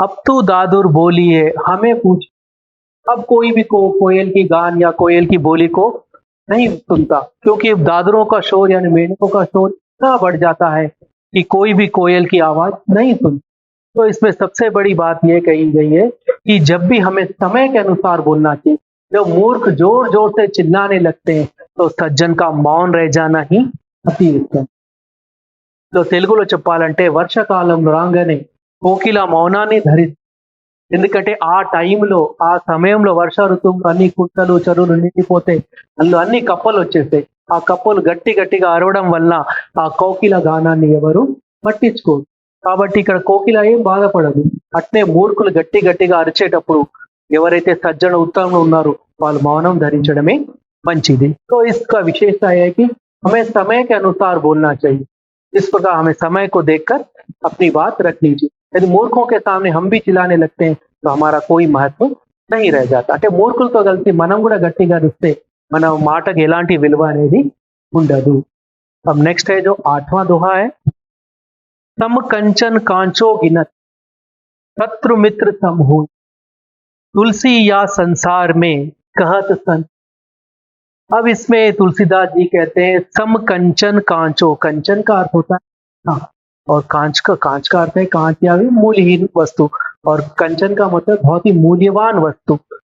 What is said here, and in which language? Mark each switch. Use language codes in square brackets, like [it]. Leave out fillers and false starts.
[hi] अब तो दादुर बोलिए हमें पूछ, अब कोई भी कोयल की गान या कोयल की बोली को नहीं सुनता, क्योंकि दादरों का शोर यानी मेंढकों का शोर इतना बढ़ जाता है कि कोई भी कोयल की आवाज नहीं सुनता। तो इसमें सबसे बड़ी बात यह कही गई है कि जब भी हमें समय के अनुसार बोलना चाहिए। जब मूर्ख जोर जोर से चिल्लाने लगते हैं तो सज्जन का मौन रह जाना ही अति उत्तम। [te] तो తెలుగులో చెప్పాలంటే వర్షకాలం రాగానే కోకిల మౌనాన్ని ధరి, ఎందుకంటే ఆ టైంలో ఆ సమయంలో వర్ష ఋతువులో అన్ని కుంటలు చెరువులు నిండిపోతే అందులో అన్ని కప్పలు వచ్చేస్తాయి. ఆ కప్పలు గట్టి గట్టిగా అరవడం వల్ల ఆ కోకిల గానాన్ని ఎవరు పట్టించుకోరు. కాబట్టి ఇక్కడ కోకిల ఏం బాధపడదు. అట్నే మూర్ఖులు గట్టి గట్టిగా అరిచేటప్పుడు ఎవరైతే సజ్జన ఉత్తములు ఉన్నారో వాళ్ళు మౌనం ధరించడమే మంచిది. [hi] तो इसका विशेषता है कि हमें समय के अनुसार बोलना चाहिए। इस प्रकार हमें समय को देखकर अपनी बात रख लीजिए। यदि मूर्खों के सामने हम भी चिल्लाने लगते हैं तो हमारा कोई महत्व नहीं रह जाता। [te] అంటే మూర్ఖులతో కలిసి మనం కూడా గట్టిగా అరిస్తే మన మాటకి ఎలాంటి విలువ అనేది ఉండదు। [hi] अब नेक्स्ट है जो 8वां दोहा है, सम कंचन कांचो गिनत शत्रु मित्र सम होय, तुलसी या संसार में कहत संत। अब इसमें तुलसीदास जी कहते हैं सम कंचन कांचो, कंचन का अर्थ होता है हाँ, और कांच का अर्थ है कांच या भी मूल्यहीन वस्तु, और कंचन का मतलब बहुत ही मूल्यवान वस्तु।